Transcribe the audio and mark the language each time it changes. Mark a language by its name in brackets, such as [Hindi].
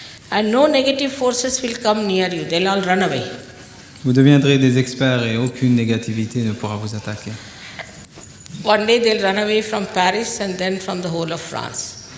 [English] And no negative forces will come near you. They'll all run away. [French] Vous deviendrez des experts et aucune négativité ne pourra vous attaquer. [English] One day they'll run away from Paris and then from the whole of France.